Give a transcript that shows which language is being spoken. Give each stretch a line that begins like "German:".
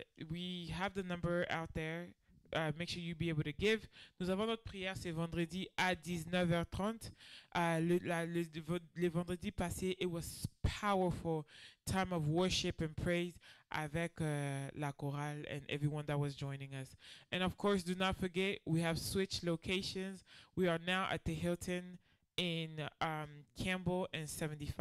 English: We have the number out there. Make sure you be able to give.
French: Nous avons notre prière, c'est vendredi à 19h30. Le vendredi passé,
English: it was powerful time of worship and praise
French: avec la chorale
English: and everyone that was joining us. And of course, do not forget, we have switched locations. We are now at the Hilton in Campbell and 75.